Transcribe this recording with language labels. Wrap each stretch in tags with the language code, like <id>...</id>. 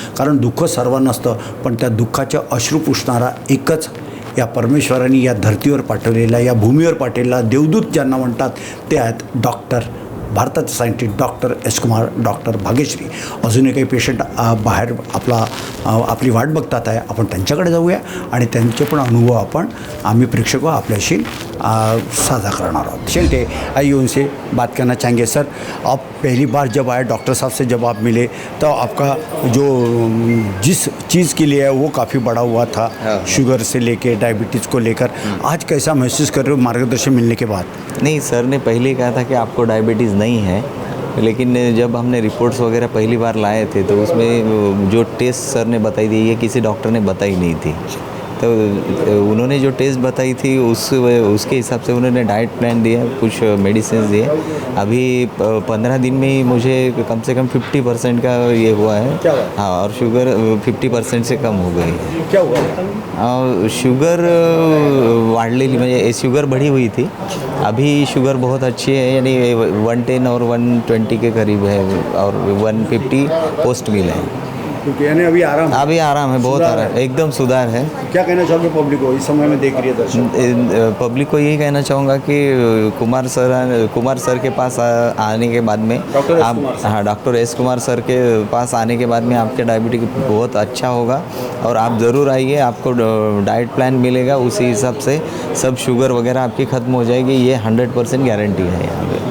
<mr>कारण दुःख सर्वांना असतं पण त्या दुःखाच्या अश्रू पुसणारा एकच या परमेश्वरांनी या धर्तीवर पाठवलेला, या भूमीवर पाठवलेला देवदूत ज्यांना म्हणतात ते आहेत डॉक्टर, भारताचे scientist doctor S Kumar, doctor Bhagyashree. अजूनही काही पेशंट बाहेर आपली वाट बघतात आहे. आपण त्यांच्याकडे जाऊया आणि त्यांचे पण अनुभव आम्ही प्रेक्षक आपल्याशी साझा करणार आहोत.</mr> <hi>चलते आइए उनसे बात करना चाहेंगे. सर, आप पहली बार जब आए डॉक्टर साहब से जब आप मिले तो आपका जो जिस चीज़ के लिए है वो काफ़ी बड़ा हुआ था, शुगर से लेके डायबिटीज़ को लेकर. आज कैसा महसूस कर रहे हो मार्गदर्शन मिलने के बाद? नहीं, सर ने पहले कहा था कि आपको डायबिटीज़ नहीं है, लेकिन जब हमने रिपोर्ट्स वगैरह पहली बार लाए थे तो उसमें जो टेस्ट सर ने बताई थी ये किसी डॉक्टर ने बताई नहीं थी. तो उन्होंने जो टेस्ट बताई थी उसके हिसाब से उन्होंने डाइट प्लान दिया, कुछ मेडिसिन दिए. अभी 15 दिन में ही मुझे कम से कम 50% का ये हुआ है. हाँ, और शुगर 50% से कम हो गई. क्या हुआ?</hi> <mr>शुगर वाढलेली म्हणजे</mr> <hi>शुगर बढ़ी हुई थी. अभी शुगर बहुत अच्छी है, यानी 110 और 120 के करीब है और 150 पोस्ट मिल है. क्योंकि यानी अभी आराम है, बहुत सुधार आराम, है। एकदम सुधार है। क्या कहना चाहोगे पब्लिक को इस समय में देख रही है दर्शक? पब्लिक को यही कहना चाहूँगा कि कुमार सर के पास आने के बाद में डॉक्टर एस कुमार सर के पास आने के बाद में आपके डायबिटीज बहुत अच्छा होगा और आप ज़रूर आइए, आपको डाइट प्लान मिलेगा, उसी हिसाब से सब शुगर वगैरह आपकी ख़त्म हो जाएगी, ये 100% गारंटी है यहाँ पे।</hi>